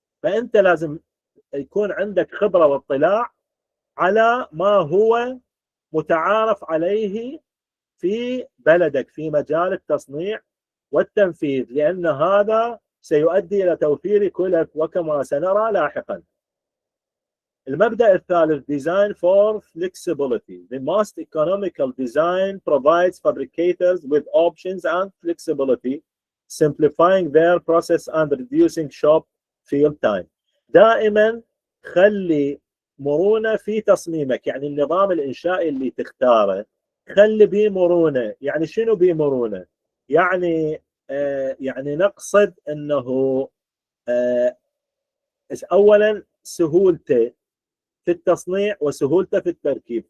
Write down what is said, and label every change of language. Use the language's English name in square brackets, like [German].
[Arabic] فأنت لازم يكون عندك خبرة واطلاع على ما هو متعارف عليه في بلدك في مجال التصنيع والتنفيذ، لأن هذا سيؤدي إلى توفير كلف وكما سنرى لاحقا. المبدأ الثالث [English] design for flexibility. The most economical design provides fabricators with options and flexibility, simplifying their process and reducing shop field time. [Arabic] دائما خلي مرونة في تصميمك، يعني النظام الإنشائي اللي تختاره خلي بيه مرونة. يعني شنو بيه مرونة؟ يعني يعني نقصد أنه أولا سهولته في التصنيع وسهولته في التركيب.